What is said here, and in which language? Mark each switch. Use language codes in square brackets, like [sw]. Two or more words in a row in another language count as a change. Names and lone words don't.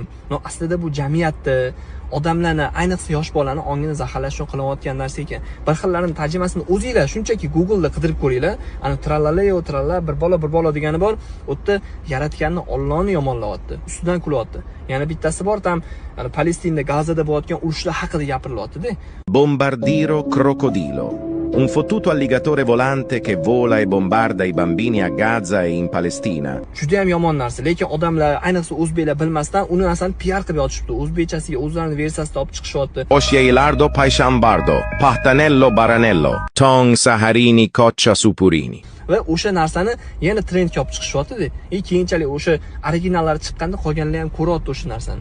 [uz] No, aslida bu jamiyatni, odamlarni, ayniqsa yosh bolalarni ongini zaharlash uchun qilayotgan narsa ekan. Bir xillarining tarjimasini o'zinglar shunchaki Google'da qidirib ko'ringlar. Ana tralaleo tralala bir bola degani bor, u yerda yaratganni Allohni yomonlayapti, ustidan kulyapti. Yana bittasi bor, tam Palestinada Gazada bo'layotgan urushlar haqida gapirilyapti-da. Bombardiro crocodilo. [it] Un fottuto alligatore volante che vola e bombarda i bambini a Gaza e in Palestina. [uz] Juda ham yomon narsa, lekin odamlar, ayniqsa o'zbeklar bilmasdan uni narsani PR qilib yotishibdi. O'zbekchasiga o'zlarining versiyasida olib chiqishyapti. Osceilardo paishambardo, pahtanello baranello, tong saharini coccia supurini. Va o'sha narsani yana trendga olib chiqishyapti-da. Keyinchalik o'sha originallari chiqqanda qolganlar ham ko'ryapti o'sha narsani.